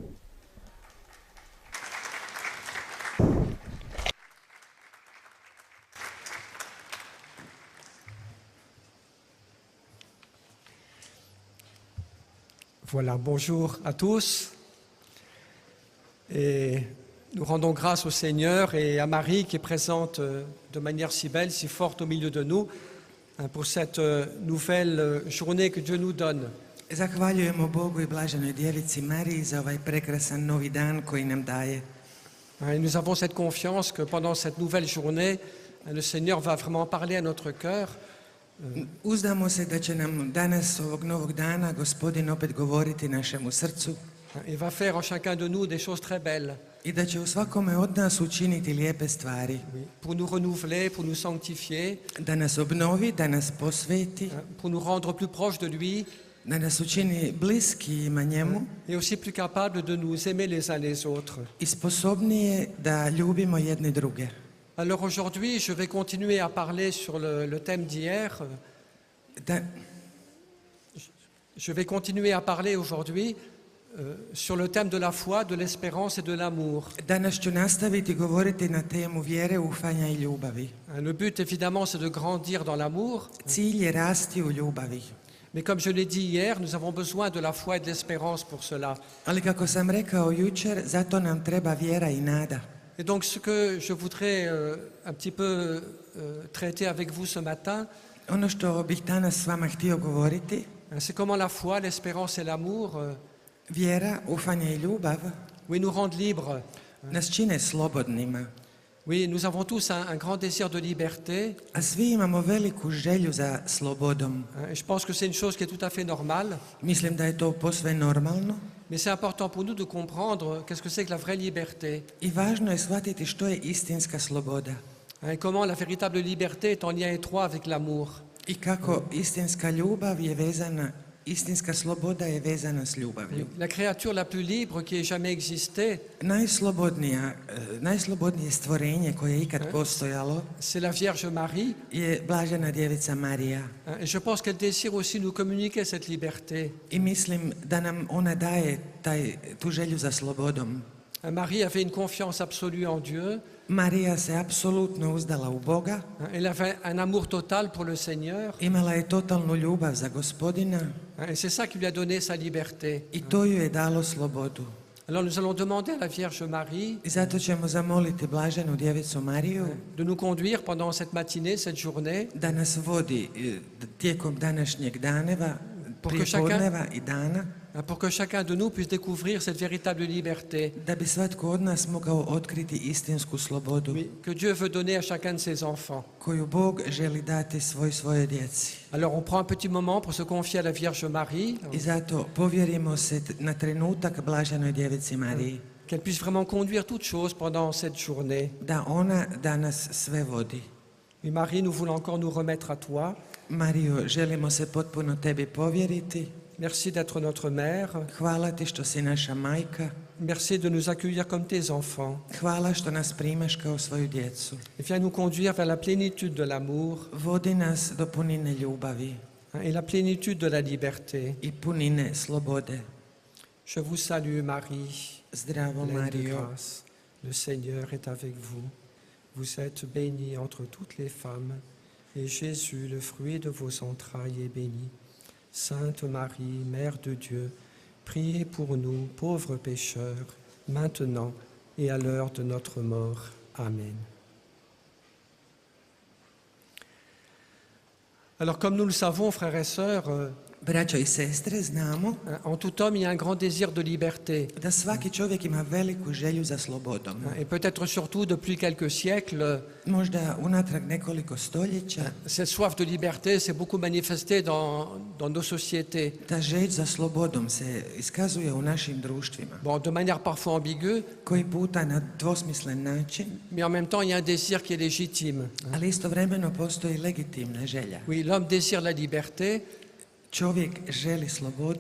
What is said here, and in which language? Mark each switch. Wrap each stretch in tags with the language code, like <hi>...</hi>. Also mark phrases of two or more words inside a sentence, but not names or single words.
<fr>Voilà, bonjour à tous. Et nous rendons grâce au Seigneur et à Marie qui est présente de manière si belle, si forte au milieu de nous, pour cette nouvelle journée que Dieu nous donne.</fr> <hr>Zahvaljujemo Bogu I blaženoj djevici Mariji za ovaj prekrasan novi dan koji nam daje.</hr> <fr>Et nous avons cette confiance que pendant cette nouvelle journée, le Seigneur va vraiment parler à notre cœur.</fr> <hr>Uzdamo se da će nam danas, ovog novog dana, Gospodin opet govoriti našemu srcu.</hr> <fr>Il va faire en chacun de nous des choses très belles.</fr> <hr>I da će u svakome od nas učiniti lijepe stvari.</hr> <fr>Pour nous renouveler, pour nous sanctifier.</fr> <hr>Da nas obnovi, da nas posveti.</hr> <fr>Pour nous rendre plus proches de lui.</fr> <hr>Da nas učini bliskijima njemu.</hr> <fr>Et aussi plus capables de nous aimer les uns les autres.</fr> <hr>I sposobnije da ljubimo jedni druge.</hr> <fr>Alors aujourd'hui, je vais continuer à parler sur le thème d'hier. Je vais continuer à parler aujourd'hui sur le thème de la foi, de l'espérance et de l'amour.</fr> <hr>Danas ću nastaviti govoriti na temu vjere, ufanja I ljubavi.</hr> <fr>Le but, évidemment, c'est de grandir dans l'amour.</fr> <hr>Cilj je rasti u ljubavi.</hr> <fr>Mais comme je l'ai dit hier, nous avons besoin de la foi et de l'espérance pour cela.</fr> <hr>Ali kako sam rekao jučer, zato nam treba vjera I nada.</hr> <fr>Et donc ce que je voudrais un petit peu traiter avec vous ce matin,</fr> <hr>Ono što bih danas s vama htio govoriti,</hr> <fr>c'est comment la foi, l'espérance et l'amour</fr> <hr>vjera, ufanje I ljubav</hr> <fr>oui, nous rendent libres.</fr> <hr>nas čine slobodnima.</hr> <fr>Oui, nous avons tous un grand désir de liberté.</fr> <hr>A svi imamo veliku želju za slobodom.</hr> <fr>Et je pense que c'est une chose qui est tout à fait normale.</fr> <hr>Mislim da je to posve normalno.</hr> <fr>Mais c'est important pour nous de comprendre qu'est-ce que c'est que la vraie liberté.</fr> <hr>I važno je shvatiti što je istinska sloboda.</hr> <fr>Et comment la véritable liberté est en lien étroit avec l'amour.</fr> <hr>I kako istinska ljubav je vezana, istinska sloboda je vezana s ljubavlju.</hr> <fr>La créature la plus libre qui ait jamais existé,</fr> <hr>najslobodnije stvorenje koje je ikad postojalo</hr> <fr>c'est la Vierge Marie.</fr> <hr>je blažena djevica Marija.</hr> <fr>Et je pense qu'elle désire aussi nous communiquer cette liberté.</fr> <hr>I mislim da nam ona daje tu želju za slobodom.</hr> <fr>Marie avait une confiance absolue en Dieu.</fr> <hr>Marija se apsolutno uzdala u Boga.</hr> <fr>Elle avait un amour total pour le Seigneur.</fr> <hr>Imala je totalnu ljubav za Gospodina.</hr> <fr>Et c'est ça qui lui a donné sa liberté.</fr> <hr>I to ju je dalo slobodu.</hr> <fr>Alors nous allons demander à la Vierge Marie</fr> <hr>I zato ćemo zamoliti blaženu djevicu Mariju</hr> <fr>de nous conduire pendant cette matinée, cette journée,</fr> <hr>da nas vodi tijekom današnjeg daneva, prijepodneva I dana,</hr> <fr>pour que chacun de nous puisse découvrir cette véritable liberté</fr> <hr>da bi svatko od nas mogao otkriti istinsku slobodu</hr> <fr>que Dieu veut donner à chacun de ses enfants.</fr> <hr>koju Bog želi dati svojoj djeci.</hr> <fr>Alors on prend un petit moment pour se confier à la Vierge Marie,</fr> <hr>I zato povjerimo se na trenutak blaženoj djevici Mariji.</hr> <fr>Qu'elle puisse vraiment conduire toutes choses pendant cette journée.</fr> <hr>Da ona danas sve vodi.</hr> <fr>Et Marie, nous voulons encore nous remettre à toi.</fr> <hr>Mario, želimo se potpuno tebi povjeriti.</hr> <fr>Merci d'être notre mère.</fr> <hr>Hvala ti što si naša majka.</hr> <fr>Merci de nous accueillir comme tes enfants.</fr> <hr>Hvala što nas primaš kao svoju djecu.</hr> <fr>Et viens nous conduire vers la plénitude de l'amour</fr> <hr>Vodi nas do punine ljubavi</hr> <fr>et la plénitude de la liberté.</fr> <hr>i punine slobode.</hr> <fr>Je vous salue Marie,</fr> <hr>Zdravo</hr> <fr>pleine de Mario, grâce. Le Seigneur est avec vous. Vous êtes bénie entre toutes les femmes, et Jésus, le fruit de vos entrailles, est béni. Sainte Marie, Mère de Dieu, priez pour nous, pauvres pécheurs, maintenant et à l'heure de notre mort. Amen. Alors, comme nous le savons, frères et sœurs,</fr> <hr>braćo i sestre, znamo</hr> <fr>en tout homme, il y a un grand désir de liberté.</fr> <hr>da svaki čovjek ima veliku želju za slobodom.</hr> <fr>Et peut-être surtout depuis quelques siècles,</fr> <hr>Možda unatrag nekoliko stoljeća</hr> <fr>cette soif de liberté s'est beaucoup manifestée dans nos sociétés.</fr> <hr>ta želj za slobodom se iskazuje u našim društvima.</hr> <fr>Bon, de manière parfois ambiguë,</fr> <hr>Koji puta na dvosmislen način,</hr> <fr>mais en même temps, il y a un désir qui est légitime.</fr> <hr>ali istovremeno postoji legitimna želja.</hr> <fr>Oui, l'homme désire la liberté.</fr> <hr>Čovjek želi slobodu.</hr>